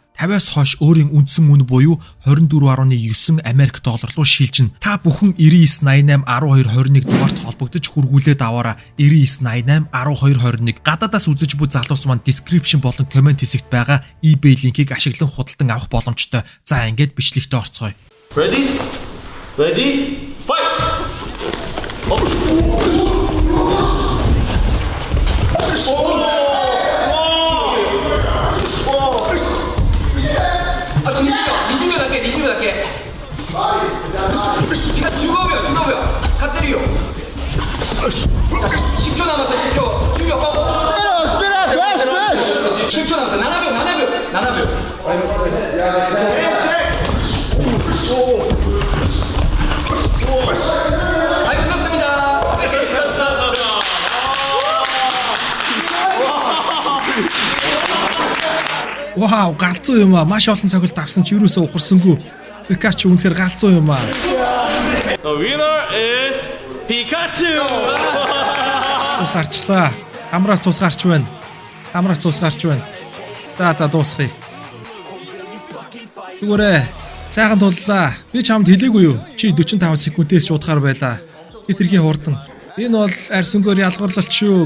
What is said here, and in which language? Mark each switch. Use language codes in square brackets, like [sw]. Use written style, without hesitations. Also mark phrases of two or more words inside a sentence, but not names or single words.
[mn] 50-аас хойш өөрийн үндсэн үн буюу 24.9 Америк доллар руу шилжинэ. Та бүхэн 9988 1221 дугаарт холбогдож хүргүүлээд аваарай. 9988 1221. Гадаадаас үзэж буй залуус маань description болон comment хэсэгт байгаа eBay линкийг ашиглан худалдан авах боломжтой. За ингээд бичлэгтээ орцгоё. [en] Ready? Fight! [ko] 니가 죽어요. 다 때려. 10초 남았어. 10초. 준비하고. 스피드. 10초 남았어. [zh] 7秒. [mn] Вау, галзуу юм аа. Маш олон цогцолт авсан ч юусоо ухарсангүй. Pikachu үнэхээр галзуу юм аа. [en] The winner is Pikachu! [mn] Цус гарчлаа. Хамраас цус гарч байна. Хамраас цус гарч байна. За дуусгая. Зүгээрээ сайхан туллаа. Би чамд хэлээгүй юу? Чи 45 секундээс шуудахаар байлаа. Хитрхийн хурдан. Энэ бол арьс өнгөөр ялгуурлалт шүү.